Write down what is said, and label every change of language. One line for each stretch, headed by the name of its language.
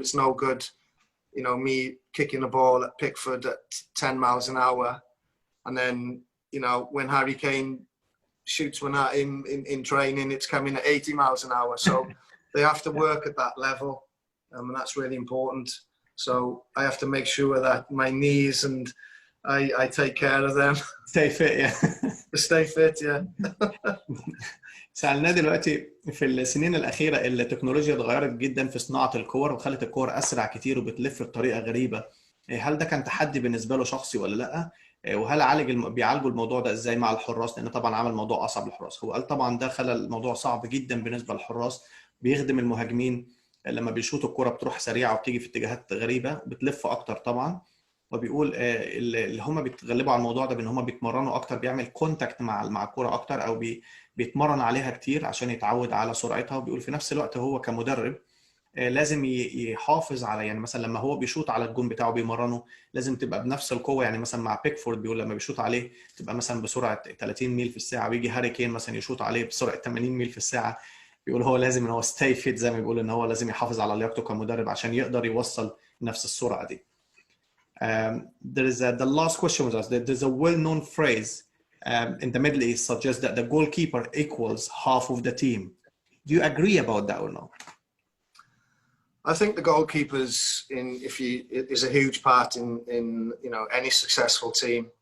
English: It's no good, me kicking a ball at Pickford at 10 miles an hour, and then when Harry Kane shoots one at him in training, it's coming at 80 miles an hour. So they have to work at that level, and that's really important. So I have to make sure that my knees and I take care of them. Stay fit, yeah. Stay fit, yeah.
Arabic: سألناه دلوقتي في السنين الأخيرة التكنولوجيا اتغيرت جدا في صناعة الكور، وخلت الكور أسرع كتير وبتلف بطريقة غريبة. هل ده كان تحدي بالنسبة له شخصي ولا لأ؟ وهل بيعالجوا الموضوع ده إزاي مع الحراس؟ لأن طبعا عمل الموضوع أصعب للحراس. هو قال طبعا ده خلى الموضوع صعب جدا بالنسبة للحراس، بيخدم المهاجمين لما بيشوطوا الكرة بتروح سريعة وبتيجي في اتجاهات غريبة بتلف أكتر طبعا. وبيقول اللي هم بيتغلبوا على الموضوع ده بان هم بيتمرنوا اكتر، بيعمل كونتاكت مع الكوره اكتر، او بيتمرن عليها كتير عشان يتعود على سرعتها. وبيقول في نفس الوقت هو كمدرب لازم يحافظ على، يعني مثلا لما هو بيشوط على الجون بتاعه بيمرنه لازم تبقى بنفس القوه. يعني مثلا مع بيكفورد بيقول لما بيشوط عليه تبقى مثلا بسرعه 30 ميل في الساعه، ويجي هاري كين مثلا يشوط عليه بسرعه 80 ميل في الساعه. بيقول هو لازم ان هو
English: stay fit,
Arabic: زي ما بيقول ان هو لازم يحافظ على لياقته كمدرب عشان يقدر يوصل نفس السرعه دي.
English: There is the last question was asked. There's a well-known phrase in the Middle East suggests that the goalkeeper equals half of the team. Do you agree about that or not? I think the goalkeepers is a huge part in any successful team.